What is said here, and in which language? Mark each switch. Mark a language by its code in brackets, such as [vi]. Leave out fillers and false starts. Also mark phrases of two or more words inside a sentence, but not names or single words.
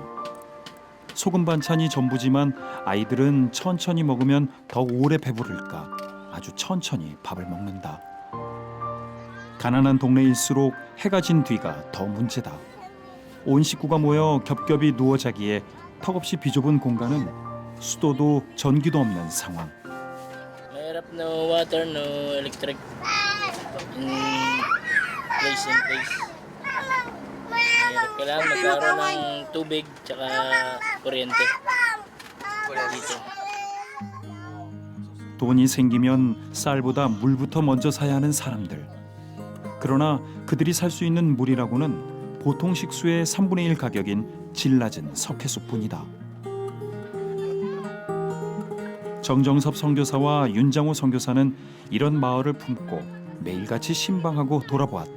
[ko] 소금 반찬이 전부지만 아이들은 천천히 먹으면 더 오래 배부를까 아주 천천히 밥을 먹는다. 가난한 동네일수록 해가 진 뒤가 더 문제다. 온 식구가 모여 겹겹이 누워 자기에 턱없이 비좁은 공간은 수도도 전기도 없는 상황. [en] Mahirap no water, no electric in place. [tl] Kailangan magkaroon ng tubig tsaka kuryente dito. [ko] 돈이 생기면 쌀보다 물부터 먼저 사야 하는 사람들. 그러나 그들이 살 수 있는 물이라고는 보통 식수의 3분의 1 가격인 질 낮은 석회수뿐이다. 정정섭 선교사와 윤장호 선교사는 이런 마을을 품고 매일같이 신방하고 돌아보았다.